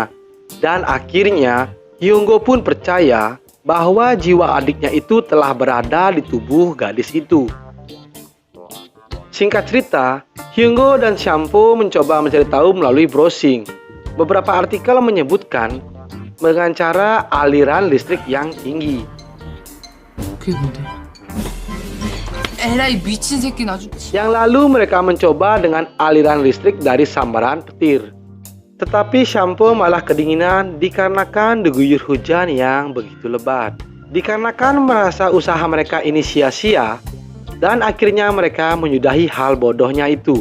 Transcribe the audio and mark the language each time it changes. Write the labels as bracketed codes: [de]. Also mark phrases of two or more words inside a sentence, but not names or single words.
[id] Dan akhirnya Hyunggo pun percaya bahwa jiwa adiknya itu telah berada di tubuh gadis itu. Singkat cerita, Hyunggo dan Sampo mencoba mencari tahu melalui browsing. Beberapa artikel menyebutkan dengan cara aliran listrik yang tinggi. [ko] 그게 뭔데? 에라이 미친 새끼는 아주. [id] Yang lalu mereka mencoba dengan aliran listrik dari sambaran petir. Tetapi Sampo malah kedinginan dikarenakan diguyur hujan yang begitu lebat. Dikarenakan merasa usaha mereka ini sia-sia, dan akhirnya mereka menyudahi hal bodohnya itu.